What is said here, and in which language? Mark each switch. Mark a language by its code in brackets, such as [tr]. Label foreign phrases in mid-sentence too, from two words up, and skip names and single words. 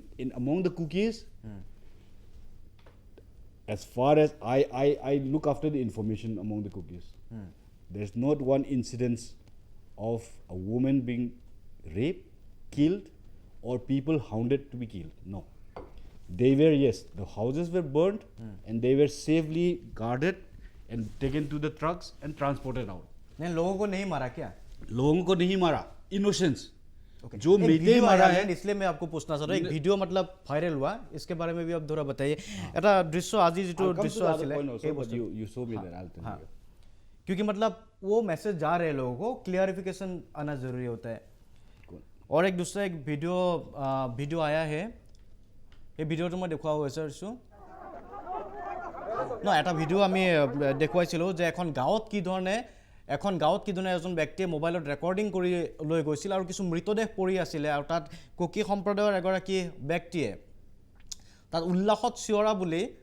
[en] Among the cookies, as far as I look after the information among the cookies, there's not one incidence of a woman being raped, killed, or people hounded to be killed. No. They were, yes, the houses were burnt and they were safely guarded and taken to the trucks and transported out. [hi] नहीं लोगों को नहीं मारा क्या? लोगों को नहीं मारा, innocence. जो एक मेते वीडियो मारा आया है, इसलिए मैं आपको पूछना चाह रहा हूँ एक वीडियो मतलब भाइरल हुआ इसके बारे में भी आप थोड़ा बताइए [as] এটা দৃশ্য আজি যেটো [en] I'll come to [as] দৃশ্য [en] the other [as] আছিলে [en] point also, [as] এই [en] but [as] বস্তু [en] you show me that, I'll tell [hi] हाँ [en] you. [hi] क्योंकि मतलब वो मैसेज जा रहे हैं लोगों को क्लियरिफिकेशन आना जरूरी होता है और एक दूसरा एक वीडियो आया है [as] এই ভিডিওটো মই দেখুৱা হৈছো ন এটা ভিডিও আমি দেখুৱাইছিলো যে এখন গাঁৱত কি ধৰণে এজন ব্যক্তিয়ে মোবাইলত ৰেকৰ্ডিং কৰি লৈ গৈছিল আৰু কিছু মৃতদেহ পৰি আছিল আৰু তাত কুকি সম্প্ৰদায়ৰ এগৰাকী ব্যক্তিয়ে তাত উল্লাসত চিঞৰা বুলি